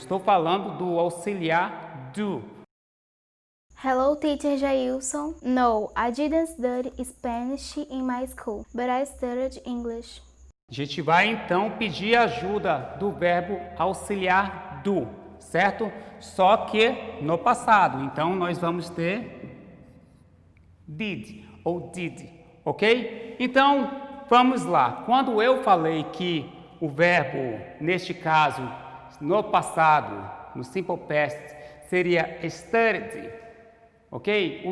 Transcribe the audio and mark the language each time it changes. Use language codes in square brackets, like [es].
[pt] Eu estou falando do auxiliar do. [en] Hello, teacher Jailson. No, I didn't study Spanish in my school, but I studied English. [pt] A gente vai então pedir ajuda do verbo auxiliar do, certo? Só que no passado. Então nós vamos ter did ou did, ok? Então vamos lá. Quando eu falei que o verbo, neste caso, no passado, no simple past, seria studied, ok?